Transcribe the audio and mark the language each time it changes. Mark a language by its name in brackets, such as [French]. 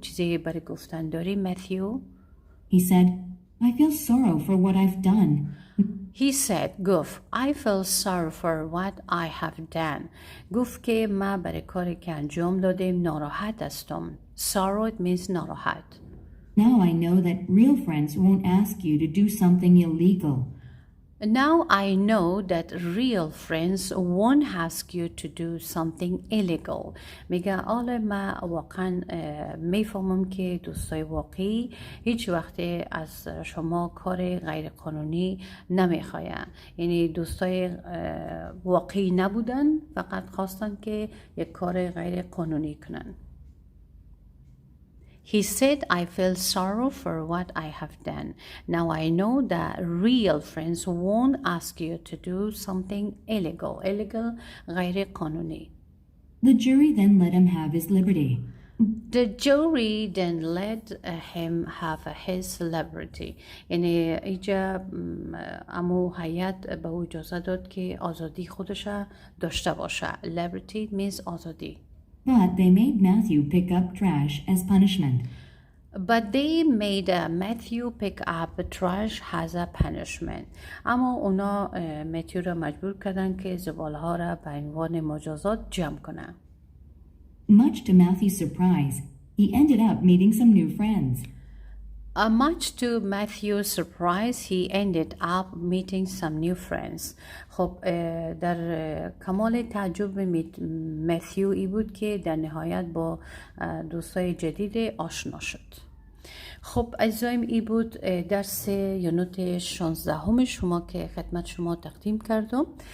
[Persian] چیزی برای گفتن داری, Matthew? [English] He said, "I feel sorrow for what I've done." He said, گفت, "I feel sorry for what I have done." [Persian] گفت که من برای کاری که انجام دادم ناراحت هستم. [English] Sorrow it means ناراحت. Now I know that real friends won't ask you to do something illegal. Now I know that real friends won't ask you to do something illegal. [Persian] میگه حالا من واقعا میفهمم که دوستای واقعی هیچ وقت از شما کار غیر قانونی نمیخواین. یعنی دوستای واقعی نبودن، فقط خواستن که یک کار غیر قانونی کنن. [English] He said, "I feel sorrow for what I have done. Now I know that real friends won't ask you to do something illegal." [Persian] Illegal, غیر قانونی. [English] The jury then let him have his liberty. The jury then let him have his liberty. [Persian] یعنی اینجا امو هیئت به او اجازه داد که آزادی خودش داشته باشه. [English] Liberty means آزادی. But they made Matthew pick up trash as punishment. But they made Matthew pick up trash as a punishment. [Persian] اما اونا متیو را مجبور کردن که زباله ها را به عنوان مجازات جمع کنه. [English] Much to Matthew's surprise, he ended up meeting some new friends. Much to Matthew's surprise, he ended up meeting some new friends. [Persian] خب در کمال تعجب متیو ای بود که در نهایت با دوستای جدید آشنا شد. خب عزیزایم ای بود درس یونت 16 شما که خدمت شما تقدیم کردم.